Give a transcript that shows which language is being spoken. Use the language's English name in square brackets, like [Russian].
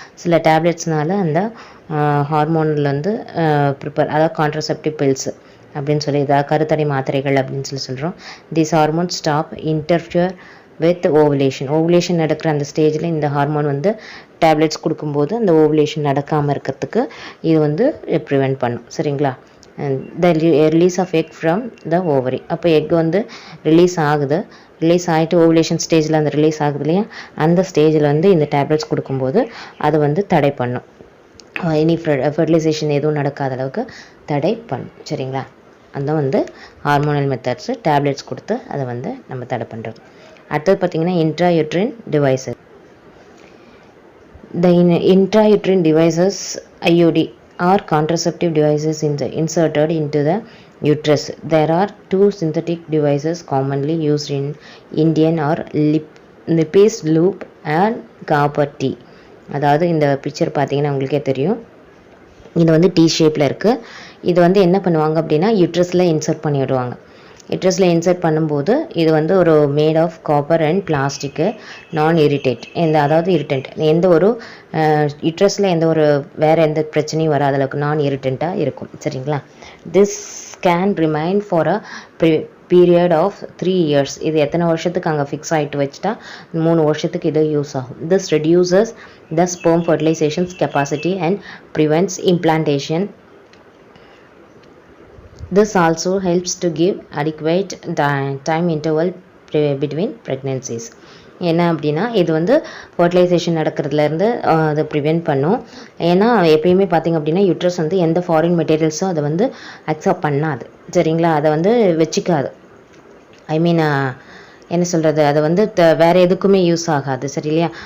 [Tamil] சில டேப்லெட்ஸ்னால அந்த ஹார்மோனில் வந்து அதாவது கான்ட்ரசெப்டிவ் பில்ஸ் அப்படின்னு சொல்லி இதாக கருத்தடை மாத்திரைகள் அப்படின்னு சொல்கிறோம். [English] this hormone stop interfere with ovulation [Tamil] நடக்கிற அந்த ஸ்டேஜில் இந்த ஹார்மோன் வந்து டேப்லெட்ஸ் கொடுக்கும்போது அந்த ஓவுலேஷன் நடக்காமல் இருக்கிறதுக்கு இது வந்து ப்ரிவெண்ட் பண்ணும். சரிங்களா, [English] the release of egg from the ovary. [Tamil] அப்போ எக் வந்து ரிலீஸ் ஆகிட்டு ஓவுலேஷன் ஸ்டேஜில் அந்த ரிலீஸ் ஆகுது இல்லையா, அந்த ஸ்டேஜில் வந்து இந்த டேப்லெட்ஸ் கொடுக்கும்போது அதை வந்து தடை பண்ணும். இனி ஃபெர்டிலைசேஷன் எதுவும் நடக்காத அளவுக்கு தடை பண்ணும். சரிங்களா, அதுதான் வந்து ஹார்மோனல் மெத்தட்ஸு, டேப்லெட்ஸ் கொடுத்து அதை வந்து நம்ம தடை பண்ணுறது. அடுத்தது பார்த்திங்கன்னா இன்ட்ராயூட்ரின் devices. [English] The intrauterine devices IUD are contraceptive devices inserted into the uterus. There are two synthetic devices commonly used in Indian or Lipase loop and copper T. [Tamil] அதாவது இந்த பிக்சர் பார்த்தீங்கன்னா உங்களுக்கே தெரியும், இது வந்து டி ஷேப்பில் இருக்குது. இது வந்து என்ன பண்ணுவாங்க அப்படின்னா யூட்ரஸில் இன்சர்ட் பண்ணி விடுவாங்க. யூட்ரஸில் இன்சர்ட் பண்ணும்போது இது வந்து ஒரு [English] made of copper and plastic, [Tamil] நான் இரிட்டேட், அதாவது இரிட்டன்ட், எந்த ஒரு யூட்ரஸில் எந்த ஒரு வேறு எந்த பிரச்சனையும் வராத அளவுக்கு நான் இரிட்டண்ட்டாக இருக்கும். சரிங்களா? [English] This can remain for a period of 3 years. [Tamil] இது எத்தனை வருஷத்துக்கு அங்கே ஃபிக்ஸ் ஆகிட்டு வச்சுட்டா 3 வருஷத்துக்கு இது யூஸ் ஆகும். [English] This reduces the sperm fertilisations capacity and prevents implantation. This also helps to give adequate time interval between pregnancies. [Tamil] என்ன அப்படின்னா இது வந்து ஃபர்டிலைசேஷன் நடக்கிறதுலேருந்து அதை ப்ரிவெண்ட் பண்ணும். ஏன்னா எப்பயுமே பார்த்திங்க அப்படின்னா யூட்ரஸ் வந்து எந்த ஃபாரின் மெட்டீரியல்ஸும் அதை வந்து அக்செப்ட் பண்ணாது. சரிங்களா? அதை வந்து வச்சுக்காது. [English] I mean [Tamil] என்ன சொல்கிறது, அதை வந்து வேறு எதுக்குமே யூஸ் ஆகாது. சரி இல்லையா?